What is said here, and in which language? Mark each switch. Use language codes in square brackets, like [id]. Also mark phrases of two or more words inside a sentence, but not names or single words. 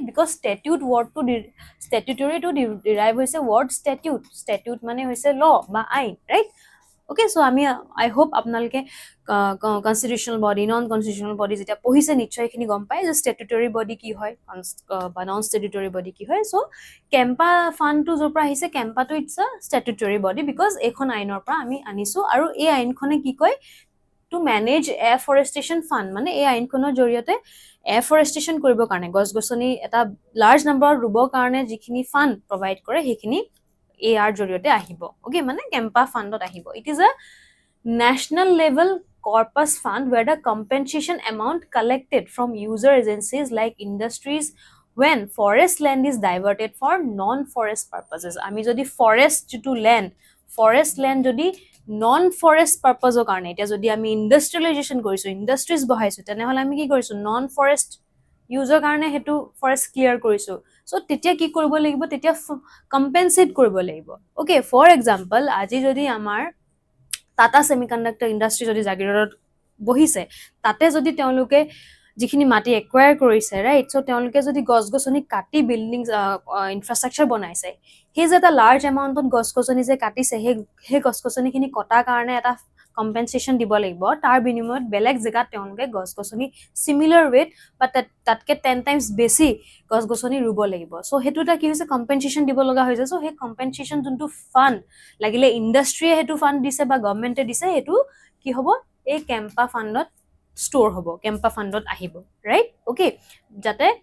[en] because statute wordটো statutory to derive [as] হৈছে [en] word statute [as] মানে হৈছে ল বা আইন [en] right okay so [as] আমি [en] I hope [as] আপোনালোকে [en] constitutional body non constitutional body [as] যেটা পঢ়িছে নিশ্চয় এখিনি গম পায় যে [en] statutory body [as] কি হয় বা [en] non statutory body [as] কি হয় সো কেম্পা ফান্ডটো জৰ পৰা আহিছে কেম্পাটো [en] it's a statutory body [as] বিকজ এখন আইনৰ পৰা আমি আনিছো আৰু এই আইনখনে কি কয় [en] to manage afforestation fund [as] মানে এই আইনখনৰ জৰিয়তে এফৰেষ্টেশ্যন কৰিবৰ কাৰণে গছ গছনি এটা [en] large numberত [as] ৰুবৰ কাৰণে যিখিনি ফাণ্ড প্ৰভাইড কৰে সেইখিনি AR জৰিয়তে আহিব ওকে মানে কেম্পা ফাণ্ডত আহিব [en] it is a national level corpus fund where the compensation amount collected from user agencies like industries when forest land is diverted for non-forest purposes [as] আমি যদি [en] forest to [as] land যদি [en] non-forest purpose [as] কাৰণে এটা যদি আমি industrialization কৰিছো industries বহাইছো তেনেহলে আমি কি কৰিছো [en] non-forest user [as] কাৰণে হেতু [en] forest clear [as] কৰিছো so তেতিয়া কি কৰিব লাগিব তেতিয়া compensate কৰিব লাগিব okay for example আজি যদি আমাৰ টাটা সেমিকন্ডাক্টৰ ইন্ডাষ্ট্ৰি যদি জাগিৰোডত বহিছে তাতে যদি তেওঁলোকে যিখিনি মাটি একুৱায়াৰ কৰিছে [en] right so [as] তেওঁলোকে যদি গছ-গছনি কাটি [en] building infrastructure [as] বনাইছে হে যে এটা [en] large amountত [as] গছ-গছনি যে কাটিছে হে গছ-গছনিখিনি কটাৰ কাৰণে এটা কম্পেনসেশন দিব লাগিব তাৰ বিনিময়ত বেলেগ জেগাত তেওঁলোকে গছ-গছনি [en] similar weight [as] বা তাতকে 10 টাইমছ বেছি গছ-গছনি ৰুব লাগিব সো হেতুটা কি হৈছে কম্পেনসেশন দিব লগা হৈছে সো হে কম্পেনসেশন যোনটো ফান্ড লাগিলে ইন্ডাষ্ট্ৰিয়ে হেতু ফান্ড দিছে বা গভৰ্নমেন্টে দিছে হেতু কি হ'ব এই কেম্পা ফান্ডত ষ্ট'ৰ হ'ব কেম্পা ফান্ডত আহিব [en] right okay [as] যাতে